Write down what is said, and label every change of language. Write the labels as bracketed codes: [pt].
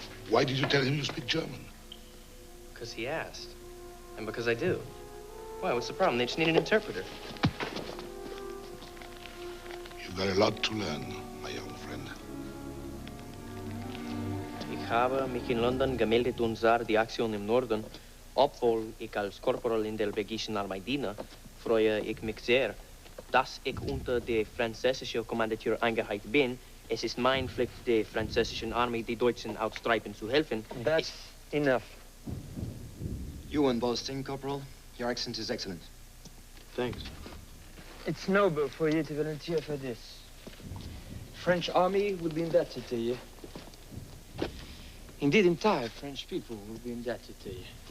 [en] Why did you tell him you speak German? Because he asked. And because I do. Why, what's the problem? They just need an interpreter. You've got a lot to learn, my young friend. [de] Ich habe mich in London gemeldet und sah die Aktion im Norden. Obwohl ich als Korporal in der belgischen Armee diene, freue ich mich sehr, dass ich unter der französischen Kommandatur eingereiht bin. Es ist mein Pflicht, der französischen Armee die Deutschen ausstreifen zu helfen. [en] That's enough. You and boasting, Corporal. Your accent is excellent. Thanks. It's noble for you to volunteer for this. French army will be indebted to you. Indeed, entire French people will be indebted to you.